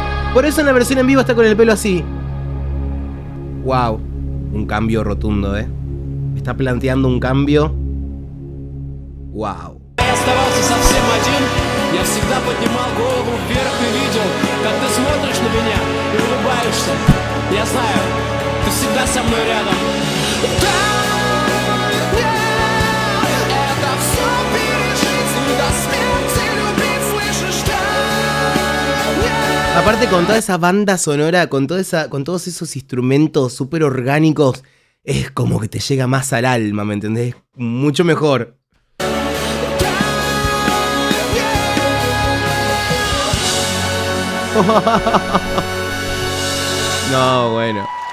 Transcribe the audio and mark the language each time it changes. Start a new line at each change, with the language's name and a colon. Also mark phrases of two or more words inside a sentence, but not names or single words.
Spanish: Por eso en la versión en vivo está con el pelo así. Wow, un cambio rotundo, Está planteando un cambio. Wow.
Russian: Я оставался совсем один, я всегда поднимал голову вверх и видел, как ты смотришь на меня и улыбаешься. Я знаю, ты всегда со мной рядом. Это все пережить и до смерти любить, слышишь, да?
Spanish: Aparte con toda esa banda sonora, con todos esos instrumentos súper orgánicos, es como que te llega más al alma, ¿me entendés? Mucho mejor. No, bueno.